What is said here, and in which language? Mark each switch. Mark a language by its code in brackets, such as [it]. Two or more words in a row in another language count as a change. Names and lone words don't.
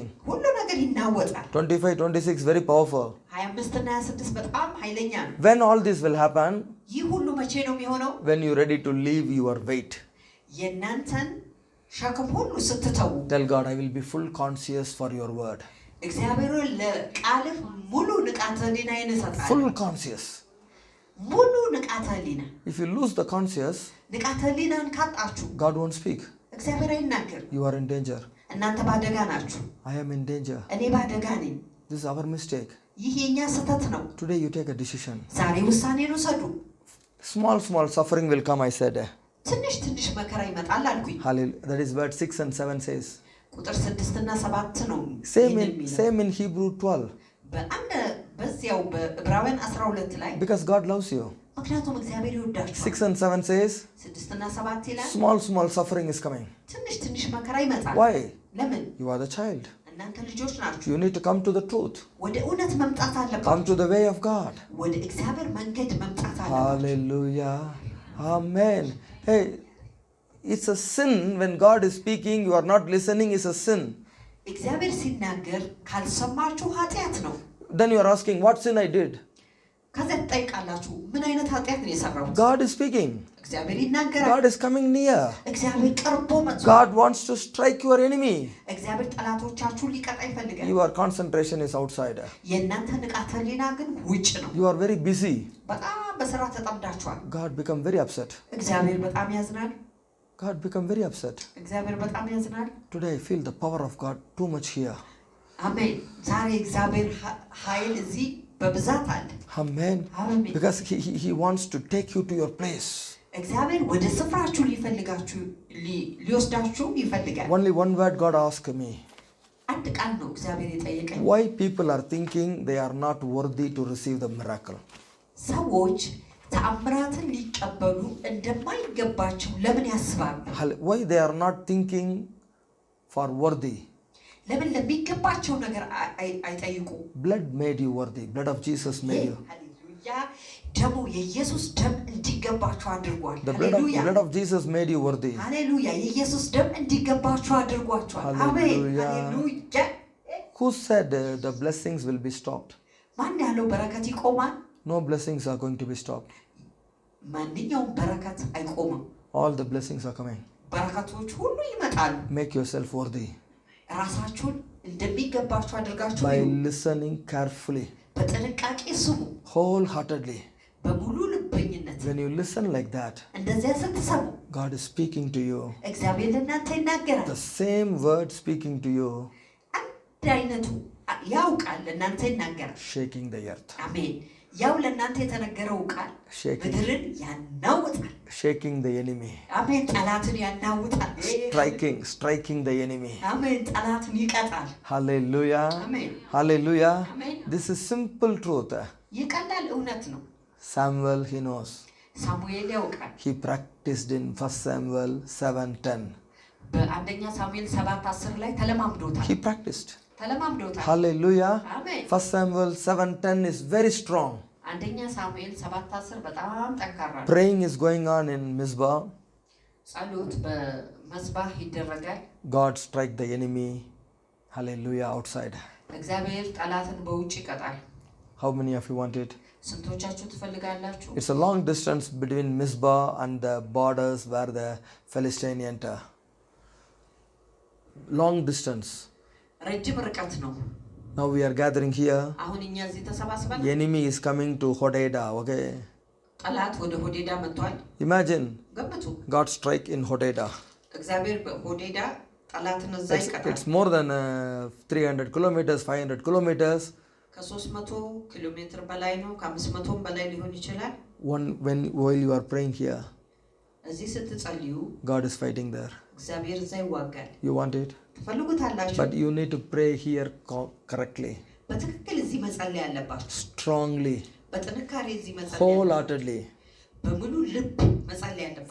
[am] ሁሉ ነገር ይናወጣል። [en] 25, 26 very powerful. [am] 25 እና 26 በጣም ኃይለኛ ነው። [en] When all this will happen? [am] ይህ ሁሉ መቼ ነው የሚሆነው? [en] When you're ready to leave your weight. [am] የእናንተን ሸክም ሁሉ ስትተው። [en] Tell God, I will be full conscious for your word. [am] እግዚአብሔር ለቃልህ ሙሉ ንቃተ ህሊናዬን እሰጣለሁ። [en] Full conscious. [am] ሙሉ ንቃተ ህሊና። [en] If you lose the conscious, [am] ንቃተ ህሊናን ካጣችሁ [en] God won't speak. [am] እግዚአብሔር አይናገር። [en] You are in danger. [am] እናንተ ባደጋ ናችሁ። [en] I am in danger. [am] እኔ ባደጋ ነኝ። [en] This is our mistake. [am] ይህ የኛ ስህተት ነው። [en] Today you take a decision. [am] ዛሬ ውሳኔን ውሰዱ። [en] Small suffering will come, I said. [am] ትንሽ ትንሽ መከራ ይመጣል አልኩኝ። [en] Hallelujah. That is what 6 and 7 says. [am] ቁጥር 6 እና 7 ነው። [en] Same in Hebrew 12. [am] በአንድ በዚያው በዕብራውያን 12 ላይ [en] Because God loves you. [am] ምክንያቱም እግዚአብሔር ይወዳችኋል። [en] 6 and 7 says, [am] 6 እና 7 ይላል [en] small suffering is coming. [am] ትንሽ ትንሽ መከራ ይመጣል። [en] Why? [am] ለምን? [en] You are the child. [am] እናንተ ልጆች ናችሁ። [en] You need to come to the truth. [am] ወደ እውነት መምጣት አለባችሁ። [en] Come to the way of God. [am] ወደ እግዚአብሔር መንገድ መምጣት አለባችሁ። [en] Hallelujah. Amen. Hey, it's a sin when God is speaking, you are not listening, is a sin. [am] እግዚአብሔር ሲናገር ካልሰማችሁ ኃጢአት ነው። [en] Then you are asking, what sin I did? [am] ከዛ ትጠይቃላችሁ ምን አይነት ኃጢአት ነው የሰራሁት? [en] God is speaking. [am] እግዚአብሔር ይናገራል። [en] God is coming near. [am] እግዚአብሔር ቀርቦ መጥቷል። [en] God wants to strike your enemy. [am] እግዚአብሔር ጠላቶቻችሁን ሊቀጣ ይፈልጋል። [en] Your concentration is outside. [am] የእናንተ ንቃተ ህሊና ግን ውጭ ነው። [en] You are very busy. [am] በጣም በስራ ተጠምዳችኋል። [en] God become very upset. [am] እግዚአብሔር በጣም ያዝናል። [en] God become very upset. [am] እግዚአብሔር በጣም ያዝናል። [en] Today I feel the power of God too much here. [am] አሜን። ዛሬ እግዚአብሔር ኃይል እዚህ በብዛት አለ። [en] Amen. [am] አሜን። [en] Because he wants to take you to your place. [am] እግዚአብሔር ወደ ስፍራችሁ ሊወስዳችሁ ይፈልጋል። [en] Only one word God asked me. [am] አንድ ቃል ነው እግዚአብሔር የጠየቀኝ። [en] Why people are thinking they are not worthy to receive the miracle? [am] ሰዎች ተአምራትን ሊቀበሉ እንደማይገባቸው ለምን ያስባሉ? [en] Why they are not thinking for worthy? [am] ለምን ለሚገባቸው ነገር አይጠይቁ? [en] Blood made you worthy. Blood of Jesus made you. [am] ሃሌሉያ ደሙ የኢየሱስ ደም እንዲገባቸው አድርጓል። [en] The blood of Jesus made you worthy. [am] ሃሌሉያ የኢየሱስ ደም እንዲገባቸው አድርጓቸዋል። አሜን ሃሌሉያ [en] Who said the blessings will be stopped? [am] ማን ያለው በረከት ይቆማል? [en] No blessings are going to be stopped. [am] ማንኛውም በረከት አይቆምም። [en] All the blessings are coming. [am] በረከቶች ሁሉ ይመጣሉ። [en] Make yourself worthy. [am] ራሳችሁን እንደሚገባችሁ አድርጋችሁ [en] by listening carefully. [am] በጥንቃቄ ስሙ። [en] wholeheartedly. [am] በሙሉ ልበኝነት [en] When you listen like that, [am] እንደዚያ ስትሰሙ [en] God is speaking to you. [am] እግዚአብሔር ለእናንተ ይናገራል። [en] The same word speaking to you. [am] አንድ አይነቱ ያው ቃል ለእናንተ ይናገራል። [en] Shaking the earth. [am] አሜን። ያው ለእናንተ የተነገረው ቃል ምድርን ያናውጣል። [en] Shaking the enemy. [am] አሜን። ጠላትን ያናውጣል። [en] Striking the enemy. [am] አሜን። ጠላትን ይቀጣል። [en] Hallelujah. [am] አሜን። [en] Hallelujah. [am] አሜን። [en] This is simple truth. [am] ይቀላል፣ እውነት ነው። [en] Samuel, he knows. [am] ሳሙኤል ያውቃል። [en] He practiced in 1 Samuel 7:10. [am] በአንደኛ ሳሙኤል 7:10 ላይ ተለማምዶታል። [en] He practiced. [am] ተለማምዶታል። [en] Hallelujah. [am] አሜን። [en] 1 Samuel 7:10 is very strong. [am] አንደኛ ሳሙኤል 7:10 በጣም ጠንካራ ነው። [en] Praying is going on in Mizpah. [am] ጸሎት በመዝባህ ይደረጋል። [en] God strike the enemy. Hallelujah, outside. [am] እግዚአብሔር ጠላትን በውጭ ይቀጣል። [en] How many of you want it? [am] ስንቶቻችሁ ትፈልጋላችሁ? [en] It's a long distance between Mizpah and the borders where the Philistines enter. Long distance. [am] ረጅም ርቀት ነው። [en] Now we are gathering here. [am] አሁን እኛ እዚህ ተሰባስበን [en] The enemy is coming to Hodeidah, okay? [am] ጠላት ወደ ሆዴዳ መጥቷል። [en] Imagine. [am] ገምቱ። [en] God strike in Hodeidah. [am] እግዚአብሔር በሆዴዳ ጠላትን እዛ ይቀጣል። [en] It's more than 300 kilometers, 500 kilometers. [am] ከ300 ኪሎ ሜትር በላይ ነው። ከ500 በላይ ሊሆን ይችላል። [en] While you are praying here, [am] እዚህ ስትጸልዩ [en] God is fighting there. [am] እግዚአብሔር እዛ ይዋጋል። [en] You want it? [am] ትፈልጉታላችሁ። [en] But you need to pray here correctly. [am] በትክክል እዚህ መጸለይ አለባችሁ። [en] Strongly. [am] በጥንካሬ እዚህ መጸለይ [en] Wholeheartedly. [am] በሙሉ ልብ መጸለይ አለባችሁ።